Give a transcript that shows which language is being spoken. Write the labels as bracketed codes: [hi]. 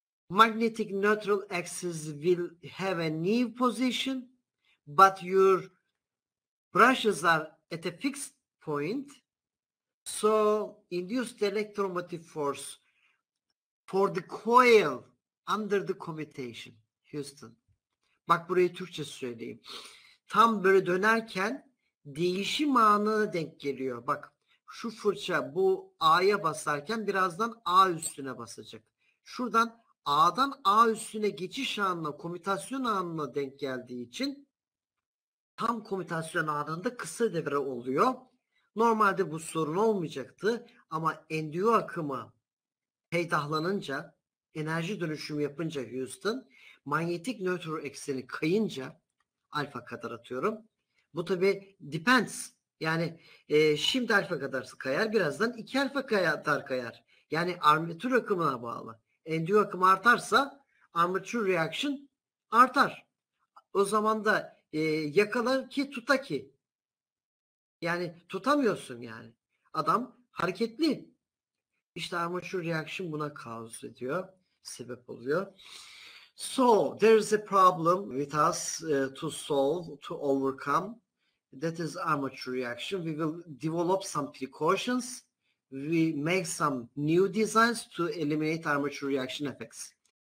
[en] Magnetic neutral axis will have a new position, but your brushes are at a fixed point. So induced electromotive force for the coil under the commutation. Houston. [tr] Bak burayı Türkçe söyleyeyim. Tam böyle dönerken değişim anına denk geliyor. Bak şu fırça bu A'ya basarken birazdan A üstüne basacak. Şuradan A'dan A üstüne geçiş anına, komütasyon anına denk geldiği için tam komütasyon anında kısa devre oluyor. Normalde bu sorun olmayacaktı ama endüyo akımı peydahlanınca, enerji dönüşümü yapınca Houston, manyetik nötr ekseni kayınca, alfa kadar atıyorum. Bu tabi depends. Yani şimdi alfa kadar kayar, birazdan 2 alfa kadar kayar. Yani armatür akımına bağlı. Endüyo akımı artarsa armature reaction artar. O zaman da yakalar ki tuta ki. Yani tutamıyorsun yani. Adam hareketli. İşte armature reaction buna cause ediyor. Sebep oluyor. [en] So there is a problem with us to solve, to overcome. That is armature reaction. We will develop some precautions. We make some new designs to eliminate armature reaction effects.